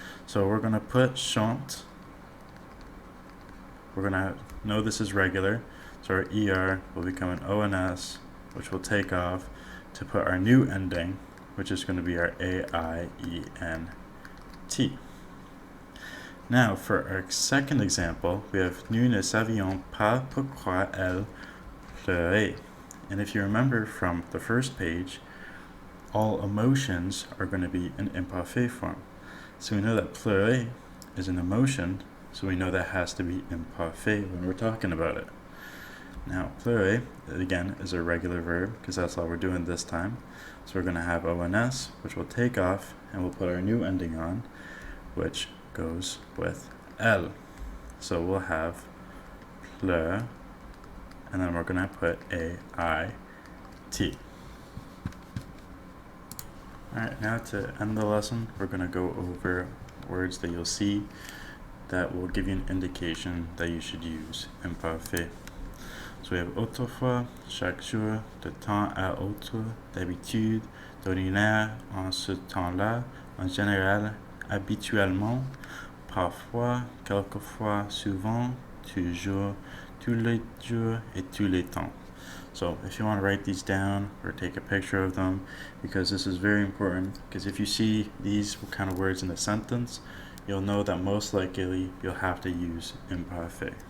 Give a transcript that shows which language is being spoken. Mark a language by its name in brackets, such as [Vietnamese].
[English] So we're going to put chante. We're going to know this is regular. So our ER will become an ONS, which we'll take off to put our new ending, which is going to be our AIENT. Now, for our second example, we have [French] nous ne savions pas pourquoi elle pleurait. [English] And if you remember from the first page, all emotions are going to be in imparfait form. So we know that pleurer is an emotion, so we know that has to be imparfait when we're talking about it. Now, pleurer, again, is a regular verb because that's all we're doing this time. So we're going to have ONS, which we'll take off, and we'll put our new ending on, which goes with elle. So we'll have pleur, and then we're going to put AIT. Alright, now to end the lesson, we're going to go over words that you'll see that will give you an indication that you should use imparfait. [French] So we have autrefois, chaque jour, de temps à autre, d'habitude, d'ordinaire, en ce temps-là, en général, habituellement, parfois, quelquefois, souvent, toujours, tous les jours, et tous les temps. [English] So if you want to write these down or take a picture of them, because this is very important, because if you see these kind of words in a sentence, you'll know that most likely you'll have to use imparfait.